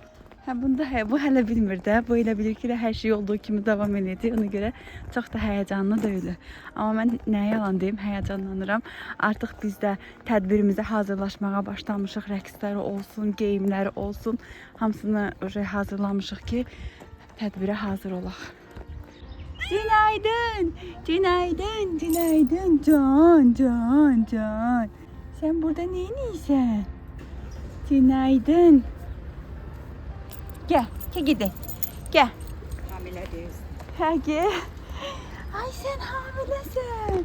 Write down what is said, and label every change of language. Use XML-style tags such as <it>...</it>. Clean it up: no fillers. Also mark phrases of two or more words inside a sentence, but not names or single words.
<az>hə bunda bu hələ bilmir də. Bu elə bilir ki, hər şey olduğu kimi davam edəcək. Ona görə çox da həyəcanlı deyil. Amma mən nəyə yalan deyim, həyəcanlanıram. Artıq biz də tədbirimizə hazırlaşmağa başlamışıq. Rəqsləri olsun, geyimləri olsun, hamısını hazırlamışıq ki, tədbirə hazır olaq.</az> <tr>Günaydın, günaydın, günaydın, can. Sen burada neyiniysen? Günaydın. Gel gidelim. Gel. Hamile değilsin. Ha gel. Ay sen hamilesin.</tr>